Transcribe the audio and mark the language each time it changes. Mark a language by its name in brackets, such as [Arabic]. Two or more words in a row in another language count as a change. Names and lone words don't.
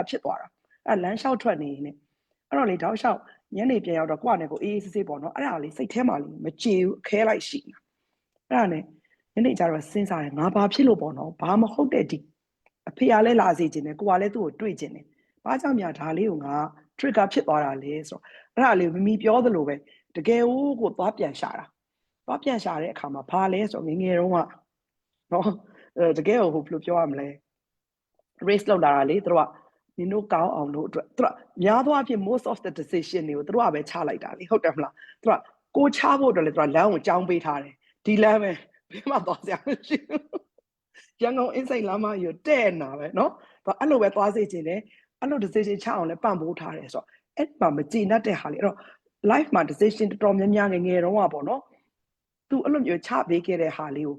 [Burmese] ဖြစ်သွားတာလမ်းလျှောက်ထွက်နေနေအဲ့တော့လေတောက်လျှောက်ညနေပြန်ရောက်တော့ကိုကလည်းကိုအေးအေးဆေးဆေးပေါ့နော်အဲ့ဒါလေစိတ်ထဲမှာလေမကြေဘူးအခဲလိုက်ရှိနေတာအဲ့ဒါနဲ့ညနေကျတော့စဉ်းစားတယ်ငါဘာဖြစ်လို့ပေါ့နော်ဘာမဟုတ်တဲ့ဒီအဖေကလည်းလာစေခြင်းနဲ့ကိုကလည်းသူ့ကိုတွေ့ခြင်းနဲ့ဘာကြောင့်များဒါလေးကိုငါ trigger ဖြစ်သွားတာလဲဆိုတော့အဲ့ဒါလေးမမီပြောသလိုပဲတကယ်ကိုသွားပြန်ရှာတာသွားပြန်ရှာတဲ့အခါမှာဘာလဲဆိုတော့ငယ်တုန်းကနော်တကယ်ကိုဘယ်လိုပြောရမလဲ race လောက်လာတာလေသူတို့ကနင်တို့ကောင်းအောင်လို့အတွက်သူကများသောအားဖြင့် [English] most of the decision [Burmese] တွေကိုသူတို့ကပဲချလိုက်တာလေဟုတ်တယ်မလားသူကကိုချဖို့အတွက်လေသူကလမ်းကိုကြောင်းပေးထားတယ်ဒီလမ်းပဲဘယ်မှသွားစရာမရှိဘူးရန်ကုန် inside လမ်းမကြီးတဲ့နာပဲ เนาะသူအဲ့လိုပဲသွားစေချင်တယ်အဲ့လို decision ချအောင်လဲပံ့ပိုးထားတယ်ဆိုတော့အဲ့မှာမကျေနပ်တဲ့ဟာလေအဲ့တော့ life မှာ decision တော်တော်များများငယ်တုန်းကပေါ့နော်သူအဲ့လိုမျိုးချပေးခဲ့တဲ့ဟာလေးကို